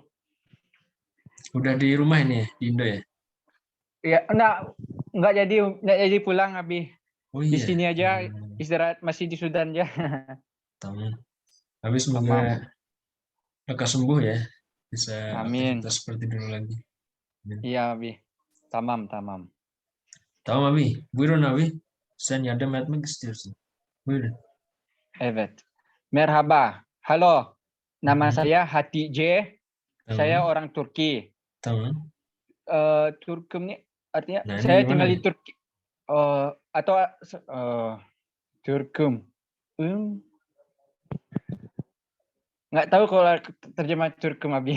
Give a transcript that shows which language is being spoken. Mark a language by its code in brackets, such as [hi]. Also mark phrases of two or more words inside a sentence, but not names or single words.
[id] Udah di rumah ini ya? Di Indo ya? Ya, nggak jadi pulang, abi. Oh Di iya. sini aja istirahat, masih di Sudan ya. [tr] Tamam. [id] Habis semoga lekas sembuh ya. Bisa Amin. aktivitas seperti dulu lagi. Iya, [tr] abi. Tamam. Tamam abi. Buyurun abi. Sen yardım etmek istiyorsun. Buyurun. Evet. Merhaba. [id] Halo. Nama saya Hatice. Saya orang Turki. [tr] Tamam. [id] Turkum ini artinya Nah, ini saya gimana tinggal di nih? Turki atau Turkum. Nggak tahu kalau terjemah Turkum, abi.